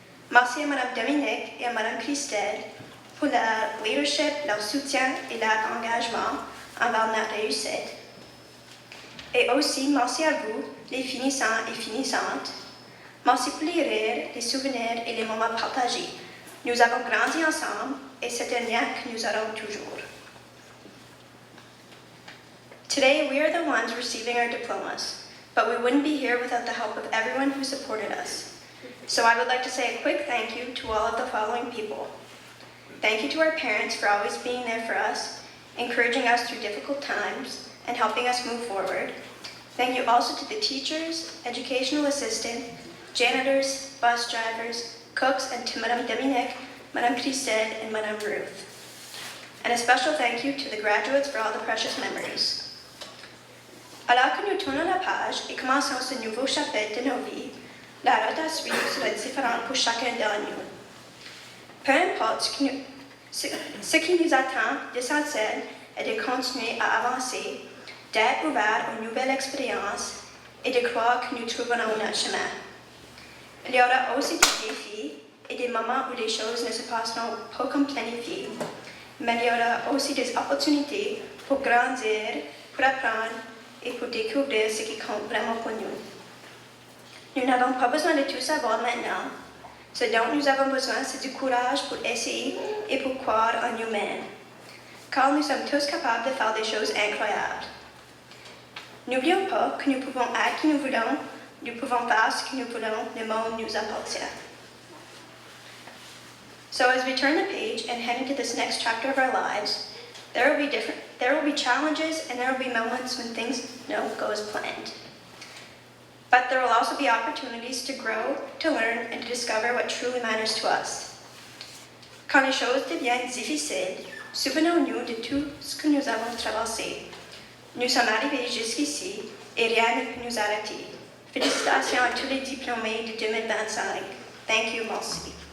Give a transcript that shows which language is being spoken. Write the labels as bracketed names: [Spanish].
[French] Merci à Mme Dominique et à Mme Christelle pour leur leadership, leur soutien et leur engagement envers notre réussite. Et aussi, merci à vous, les finissants et finissantes. Merci pour les rires, les souvenirs et les moments partagés. Nous avons grandi ensemble et c'est un lien que nous aurons toujours. [English] Today, we are the ones receiving our diplomas, but we wouldn't be here without the help of everyone who supported us. So I would like to say a quick thank you to all of the following people. Thank you to our parents for always being there for us, encouraging us through difficult times, and helping us move forward. Thank you also to the teachers, educational assistant, janitors, bus drivers, cooks, and to Madame Dominique, Madame Christelle, and Madame Ruth. And a special thank you to the graduates for all the precious memories. [French] Alors que nous tournons la page et commençons ce nouveau chapitre de nos vies, la route à suivre sera différente pour chacun d'entre nous. Peu importe ce qui nous attend, l'essentiel est de continuer à avancer, d'être ouvert aux nouvelles expériences et de croire que nous trouverons notre chemin. Il y aura aussi des défis et des moments où les choses ne se passeront pas comme planifié, mais il y aura aussi des opportunités pour grandir, pour apprendre et pour découvrir ce qui compte vraiment pour nous. Nous n'avons pas besoin de tout savoir maintenant. Ce dont nous avons besoin, c'est du courage pour essayer et pour croire en nous-mêmes, car nous sommes tous capables de faire des choses incroyables. N'oublions pas que nous pouvons être qui nous voulons, nous pouvons faire ce que nous voulons, le monde nous appartient. [English] So as we turn the page and head into this next chapter of our lives, there will be challenges and there will be moments when things don't go as planned. But there will also be opportunities to grow, to learn, and to discover what truly matters to us. [French] Quand les choses deviennent difficiles, souvenons-nous de tout ce que nous avons traversé. Nous sommes arrivés jusqu'ici et rien ne peut nous arrêter. Félicitations à tous les diplômés de 2025. [English] Thank you, [French] merci.